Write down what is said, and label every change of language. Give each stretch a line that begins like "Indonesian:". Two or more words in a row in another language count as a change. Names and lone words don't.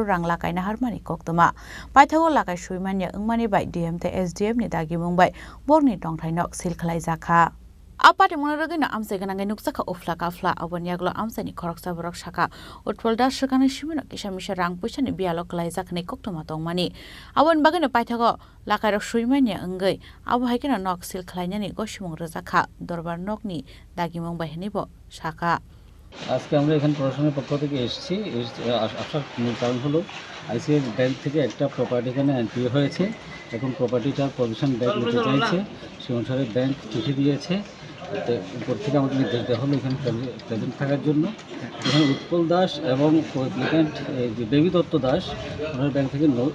Kok Borok: rang lakai na harmani koktuma paithago lakai suimanya ungmani bai DM te SDM ni dagi mungbai borni tongthai nok sil khlai jakha Apati monaragina amse ganangai nuksaka ofla kafla abonyaglo amse ni khoroksa borok saka utpol das sukani simino kisamisha rang puisa ni bialo klai jakni koktuma tongmani abon bagane paithago lakai rok suimanya engai abo haikena nok sil khlainani gosimung rojaka দরবার নকনি দাগিমং বাহিনীবো শাখা
Bangla: আজকে আমরা এখানে প্রশাসনের পক্ষ থেকে এসেছি আসার মূল কারণ হলো আইসিআই ব্যাংক থেকে একটা প্রপার্টি এখানে এনপিও হয়েছে এখন প্রপার্টিটার প্রভিশন ব্যাংক নিতে চাইছে সেই অনুসারে ব্যাংক চিঠি দিয়েছে উপর থেকে আমাদের নির্দেশ দেওয়া হলো এখানে প্রেজেন্ট থাকার জন্য এখানে উৎপল দাস এবং অ্যাপ্লিক্যান্ট দেবী দত্ত দাস ওনারা ব্যাংক থেকে